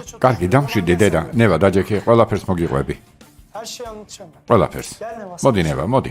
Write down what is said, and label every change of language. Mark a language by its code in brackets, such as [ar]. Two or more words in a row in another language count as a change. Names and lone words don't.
[ka] კარგი, დამშვიდდი დედა. ნევა დაჯექი, ყველაფერს მოგიყვები. [tr] Her şeyi anlatacağım ben. [ka] ყველაფერს. [tr] Gel Neva. [ka] მოდი ნევა, მოდი.